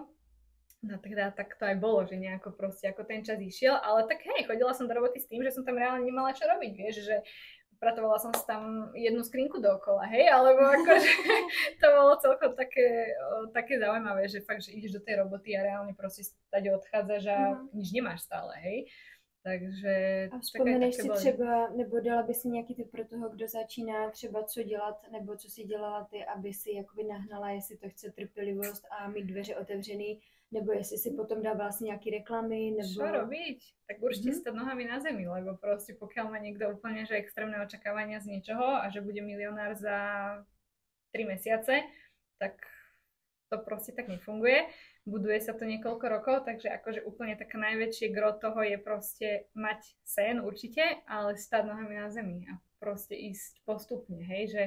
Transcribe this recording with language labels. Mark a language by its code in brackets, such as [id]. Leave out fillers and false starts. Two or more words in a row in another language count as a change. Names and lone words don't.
[sk] No teda tak to aj bolo, že nejako proste ako ten čas išiel, ale tak hej, chodila som do roboty s tým, že som tam reálne nemala čo robiť, vieš, že upratovala som si tam jednu skrinku dookola, hej, alebo akože to bolo celkom také zaujímavé, že fakt, že ideš do tej roboty a reálne proste stade odchádzaš a nič nemáš stále, hej. Takže... [cs] A vzpomeneš si třeba, nebo dala by si nějaký tip pro toho, kdo začíná třeba co dělat, nebo co si dělala ty, aby si jakoby nahnala, jestli to chce trpělivost a mít dveře otevřený, nebo jestli si potom dá [sk] vlastne nejaké [cs] reklamy, nebo... [sk] Čo robiť? Tak určite stať nohami na zemi, lebo proste pokiaľ má niekto úplne že extrémne očakávania z niečoho a že bude milionár za 3 mesiace, tak to proste tak nefunguje. Buduje sa to niekoľko rokov, takže akože úplne taká najväčšie gro toho je proste mať sen určite, ale stať nohami na zemi a proste ísť postupne, hej, že